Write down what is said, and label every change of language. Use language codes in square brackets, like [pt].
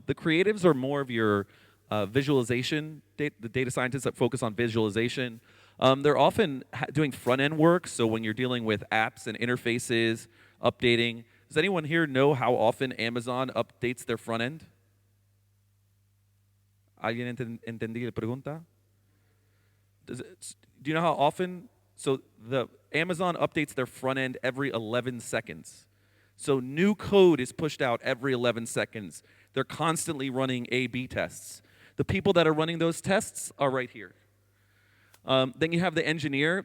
[en] The creatives are more of your visualization, the data scientists that focus on visualization. They're often doing front-end work, so when you're dealing with apps and interfaces, updating. Does anyone here know how often Amazon updates their front end? [es] ¿Alguien entendí la pregunta? [en] Do you know how often? So the Amazon updates their front end every 11 seconds. So new code is pushed out every 11 seconds. They're constantly running A/B tests. The people that are running those tests are right here. Then you have the engineer.